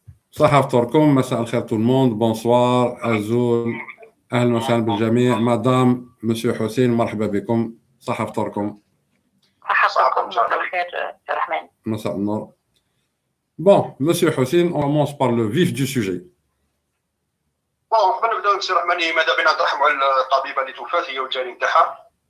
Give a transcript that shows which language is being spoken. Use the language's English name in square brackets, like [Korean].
[Arabic] صحة فطوركم، مساء الخير تو الموند، بونسوار، أزول، أهلا وسهلا بالجميع. مدام مسيو حسين، مرحبا بكم. صحة فطوركم. صحة مساء الخير عبد الرحمن. مساء النور. [French] Bon, Monsieur Hossein, on commence par le vif du sujet. [Arabic] قبل نبداو مسيو رحماني، ماذا بينا نترحموا على الطبيبه اللي توفات هي والجاري نتاعها.